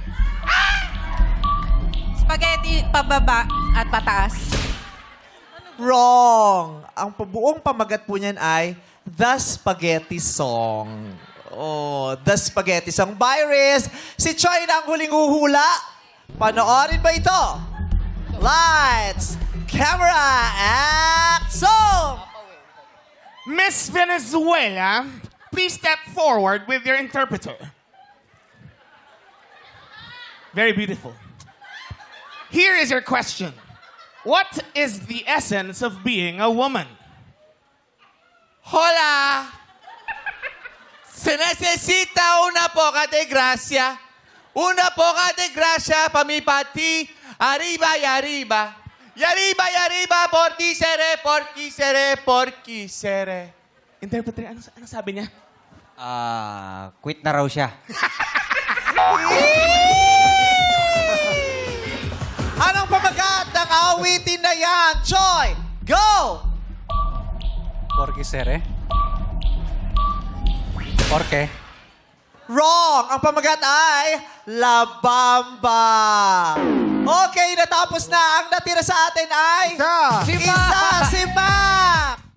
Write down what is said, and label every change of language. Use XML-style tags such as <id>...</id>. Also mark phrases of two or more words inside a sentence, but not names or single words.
<tl>Spaghetti pababa at pataas. Wrong. Ang buong pamagat po niyan ay The Spaghetti Song.</tl> <en>Oh, The Spaghetti Song by Riz.</en> <tl>Si Choi na ang huling huhula. Panoorin ba ito?</tl> <en>Lights, camera, action! Miss Venezuela, please step forward with your interpreter. Very beautiful. Here is your question. What is the essence of being a woman?</en> <es>Hola! Se necesita una poca de gracia. Una poca de gracia pa mi pati. Arriba y arriba. Y arriba y arriba por ti seré, por ti seré, por ti seré.</es> <tl>Interpreter, ano sabi niya? Quit na raw siya. Anong pamagat ng awitin na yan? Choi, go!</tl> <es>Porque seré. Porque.</es> <tl>Wrong! Ang pamagat ay La Bamba. Okay, natapos na. Ang natira sa atin ay... Si Mac. Si Mac!</tl>